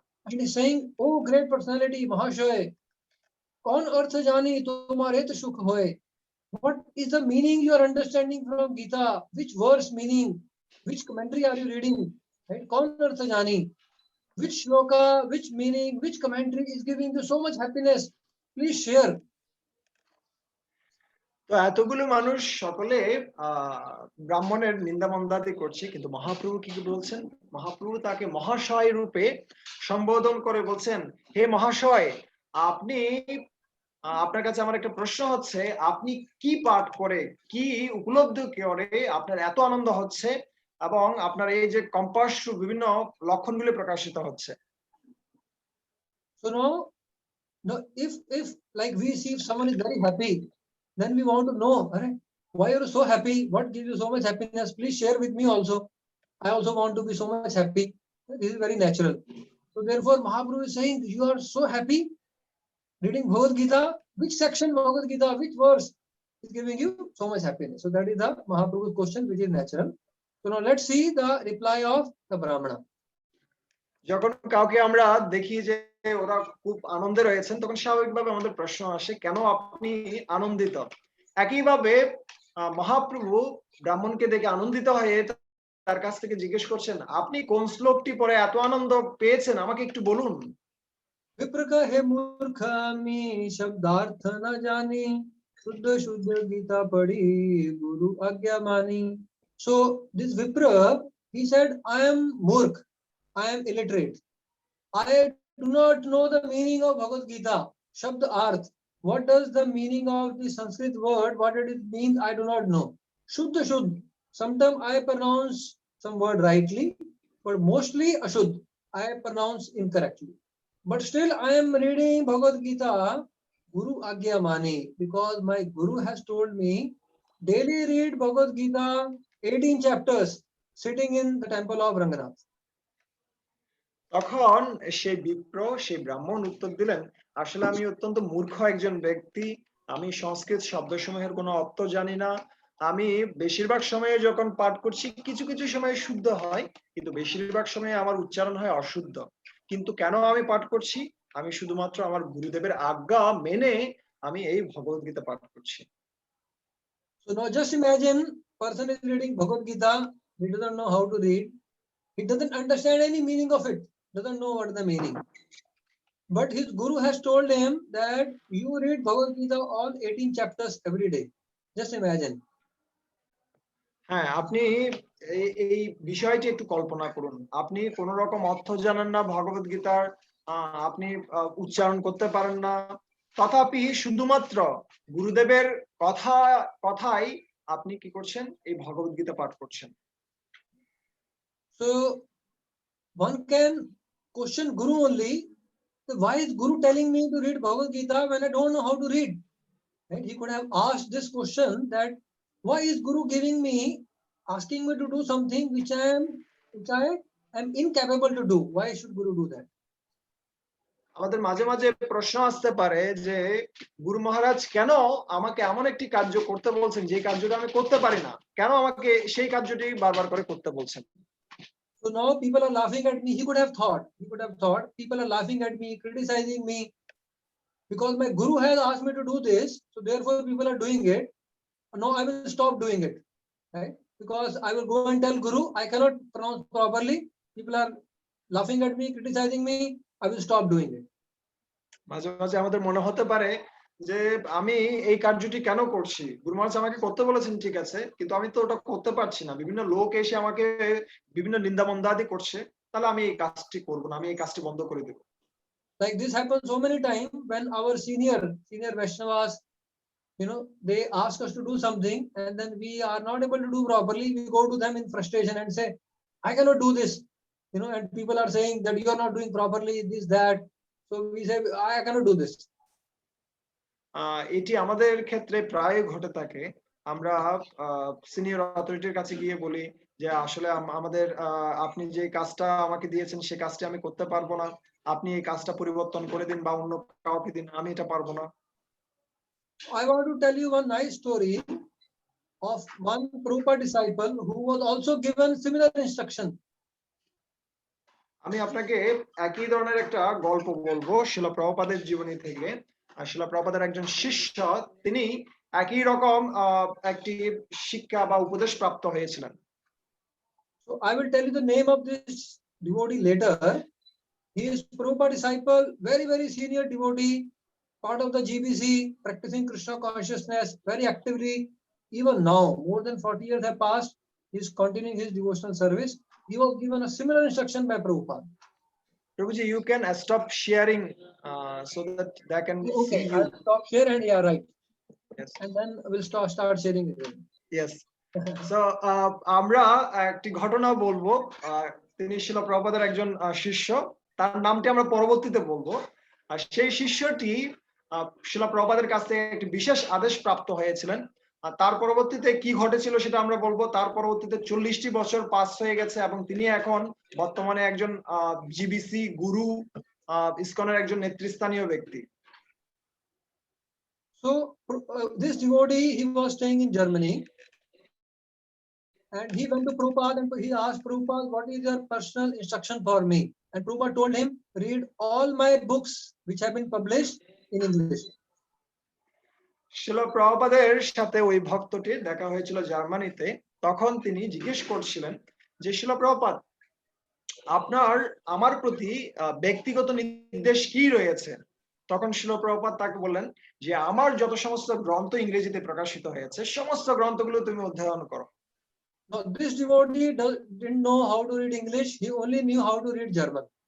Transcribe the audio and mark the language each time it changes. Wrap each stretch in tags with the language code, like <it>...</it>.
<en>And he's saying, oh great personality, Mahashay,</en> <bn>kaun arth jani tumar it sukh hoy.</bn> <en>What is the meaning you are understanding from Gita? Which verse meaning? Which commentary are you reading? Right?</en> <bn>Kaun arth jani?</bn> <en>Which shloka, which meaning, which commentary is giving you so much happiness? Please share.</en> <bn>তো এতগুলো মানুষ সকলে ব্রাহ্মণের নিন্দা মন্দাদি করছে, কিন্তু মহাপ্রভু কি বলছেন? মহাপ্রভু তাকে মহাশয় রূপে সম্বোধন করে বলছেন, হে মহাশয়, আপনি, আপনার কাছে আমার একটা প্রশ্ন হচ্ছে, আপনি কি পাঠ করে, কি উপলব্ধি করে আপনার এত আনন্দ হচ্ছে এবং আপনার এই যে কম্পাশ্রু বিভিন্ন লক্ষণগুলি প্রকাশিত হচ্ছে?</bn> <en>So now if like we see if someone is very happy, then we want to know, why are you so happy? What gives you so much happiness? Please share with me also. I also want to be so much happy. This is very natural. So therefore, Mahaprabhu is saying, you are so happy reading Bhagavad Gita. Which section Bhagavad Gita, which verse is giving you so much happiness? So that is the Mahaprabhu's question, which is natural. So now let's see the reply of the Brahmana.</en> <bn>যখন কাউকে আমরা দেখি যে ওরা খুব আনন্দে রয়েছেন, তখন স্বাভাবিকভাবে আমাদের প্রশ্ন আসে, কেন আপনি আনন্দিত? একইভাবে মহাপ্রভু ব্রাহ্মণকে দেখে আনন্দিত হয়ে তার কাছ থেকে জিজ্ঞেস করছেন, আপনি কোন শ্লোকটি পড়ে এত আনন্দ পেয়েছেন, আমাকে একটু বলুন। विप्र कहे मूर्ख मी शब्दार्थ न जानी शुद्ध शुद्ध गीता पढ़ी गुरु आज्ञा मानी.</bn> <en>So this Vipra, he said, I am murkh, I am illiterate, I do not know the meaning of Bhagavad Gita, Shabd Arth. What does the meaning of the Sanskrit word, what it means, I do not know. Shuddha Shuddh, sometimes I pronounce some word rightly, but mostly Ashuddh, I pronounce incorrectly. But still I am reading Bhagavad Gita,</en> <bn>Guru Agya Mani,</bn> <en>because my Guru has told me, daily read Bhagavad Gita, 18 chapters, sitting in the temple of Ranganath.</en> <bn>তখন সেই বিপ্র, সেই ব্রাহ্মণ উত্তর দিলেন, আসলে আমি অত্যন্ত মূর্খ একজন ব্যক্তি, আমি সংস্কৃত শব্দসমূহের কোনো অর্থ জানি না, আমি বেশিরভাগ সময়ে যখন পাঠ করছি কিছু কিছু সময় শুদ্ধ হয়, কিন্তু বেশিরভাগ সময়ে আমার উচ্চারণ হয় অশুদ্ধ। কিন্তু কেন আমি পাঠ করছি? আমি শুধুমাত্র আমার গুরুদেবের আজ্ঞা মেনে আমি এই ভগবদ গীতা পাঠ করছি।</bn> <en>So now just imagine, person is reading Bhagavad Gita, he doesn't know how to read, he doesn't understand any meaning of it, doesn't know what is the meaning. But his Guru has told him that you read Bhagavad Gita all 18 chapters every day. Just imagine.</en> <bn>হ্যাঁ, আপনি এই বিষয়টি একটু কল্পনা করুন। আপনি কোন রকম অর্থ জানেন না ভগবদ গীতার, আপনি উচ্চারণ করতে পারেন না, তথাপি শুধুমাত্র গুরুদেবের কথাই আপনি কি করছেন? এই ভগবদ গীতা পাঠ করছেন।</bn> <en>So one can question Guru only, so why is Guru telling me to read Bhagavad Gita when I don't know how to read? Right? He could have asked this question, that why is Guru giving me, asking me to do something which I am incapable to do? Why should Guru do that?</en> <bn>আমাদের মাঝে মাঝে প্রশ্ন আসতে পারে যে গুরু মহারাজ কেন আমাকে এমন একটি কার্য করতে বলছেন যে কার্যটা আমি করতে পারি না, কেন আমাকে সেই কার্যটি বারবার করে করতে বলছেন?</bn> <en>So now people are laughing at me. He could have thought people are laughing at me, criticizing me, because my Guru has asked me to do this, so therefore people are doing it. Now I will stop doing it, right? Because I will go and tell Guru, I cannot pronounce properly. People are laughing at me, criticizing me. I will stop doing it.</en> <bn>মাঝে মাঝে আমাদের মনে হতে পারে যে আমি এই কার্যটি কেন করছি, গুরু মহারাজ আমাকে করতে বলেছেন ঠিক আছে, কিন্তু আমি তো ওটা করতে পারছি না, বিভিন্ন লোক এসে আমাকে বিভিন্ন নিন্দা মন্দাদি করছে, তাহলে আমি এই কাজটি করব না, আমি এই কাজটি বন্ধ করে দেব।</bn> <en>Like this happens so many times when our senior Vaishnavas, they ask us to do something and then we are not able to do properly. We go to them in frustration and say, I cannot do this, and people are saying that you are not doing properly, this, that. So we say, I cannot do this.</en> <bn>এটি আমাদের ক্ষেত্রে প্রায় ঘটে থাকে। আমরা senior অথরিটির কাছে গিয়ে বলি যে আসলে আমাদের আপনি যে কাজটা আমাকে দিয়েছেন সেই কাজটি আমি করতে পারবো না, আপনি এই কাজটা পরিবর্তন করে দিন বা অন্য কাউকে দিন, আমি এটা পারবো না।</bn> <en>I want to tell you one nice story of one Prabhupada disciple who was also given similar instruction.</en> <bn>আমি আপনাকে একই ধরনের একটা গল্প বলবো শিলা প্রভুপাদের জীবনী থেকে। শিলা প্রভুপাদের একজন শিষ্য, তিনি একই রকম একটি শিক্ষা বা উপদেশ প্রাপ্ত হয়েছিলেন।</bn> <en>So I will tell you the name of this devotee later. He is Prabhupada disciple, very, very senior devotee, part of the GBC, practicing Krishna consciousness very actively. Even now, more than 40 years have passed, he is continuing his devotional service. He was given a similar instruction by Prabhupada. Prabhuji, you can stop sharing so that they can see you. I'll stop share and yeah, right. Yes. And then we'll start sharing again. Yes.</en> <bn>So আমরা একটি ঘটনা বলবো। তিনি শিলা প্রভুপাদের একজন শিষ্য, তার নামটি আমরা পরবর্তীতে বলবো। আর সেই শিষ্যটি শিলা প্রভুপাদের কাছ থেকে একটি বিশেষ আদেশ প্রাপ্ত হয়েছিলেন। আর তার পরবর্তীতে কি ঘটেছিল সেটা আমরা বলবো। তার পরবর্তীতে 40টি বছর পাস হয়ে গেছে এবং তিনি এখন বর্তমানে একজন জিবিসি গুরু, ইসকনের একজন নেতৃস্থানীয় ব্যক্তি।</bn> <en>So this devotee, he was staying in Germany, and he went to Prabhupada and he asked Prabhupada, what is your personal instruction for me? And Prabhupada told him, read all my books which have been published in English.</en> <bn>শিল প্রভুপাদের সাথে ওই ভক্তটির দেখা হয়েছিল জার্মানিতে। তখন তিনি জিজ্ঞেস করছিলেন যে শিল প্রভুপাদ, আপনার আমার প্রতি ব্যক্তিগত নির্দেশ কি রয়েছে? তখন শিল প্রভুপাদ তাকে বললেন যে আমার যত সমস্ত গ্রন্থ ইংরেজিতে প্রকাশিত হয়েছে সমস্ত গ্রন্থগুলো তুমি অধ্যয়ন করো।</bn> <en>Now this devotee didn't know how to read English, he only knew how to read German.</en>